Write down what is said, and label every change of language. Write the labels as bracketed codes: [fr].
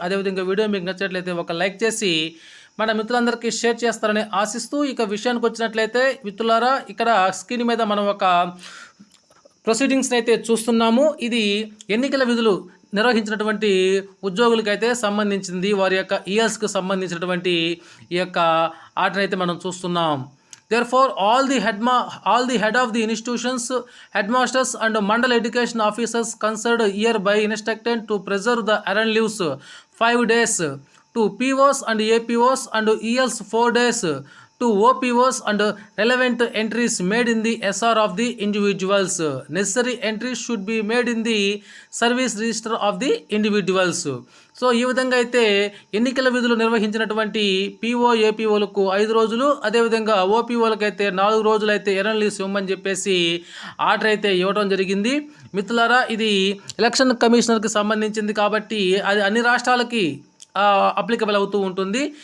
[te] అదేవిధంగా వీడియో మీకు నచ్చినట్లయితే ఒక లైక్ చేసి మన మిత్రులందరికీ షేర్ చేస్తారని ఆశిస్తూ ఇక విషయానికి వచ్చినట్లయితే మిత్రులారా, ఇక్కడ స్క్రీన్ మీద మనం ఒక ప్రొసీడింగ్స్ని అయితే చూస్తున్నాము. ఇది ఎన్నికల విధులు నిర్వహించినటువంటి ఉద్యోగులకైతే సంబంధించింది. వారి యొక్క ఇయర్స్కి సంబంధించినటువంటి ఈ యొక్క ఆర్డర్ అయితే మనం చూస్తున్నాం. [en] Therefore, all the head of the institutions, headmasters and mandal education officers concerned hereby instructed to preserve the earned leaves 5 days to POs and APOs and ELs 4 days to OPOs and relevant entries made in the SR of the individuals. Necessary entries should be made in the service register of the individuals. [te] So ఈ విధంగా అయితే ఎన్నికల విధులు నిర్వహించినటువంటి PO ఏపీఓలకు 5 రోజులు, అదేవిధంగా ఓపీఓలకు అయితే 4 రోజులు అయితే ఎర్న్ లీవ్స్ ఇవ్వమని చెప్పేసి ఆర్డర్ అయితే ఇవ్వడం జరిగింది. మిత్రులారా, ఇది ఎలక్షన్ కమిషనర్కి సంబంధించింది కాబట్టి అది అన్ని రాష్ట్రాలకి అప్లికబుల్ అవుతూ ఉంటుంది.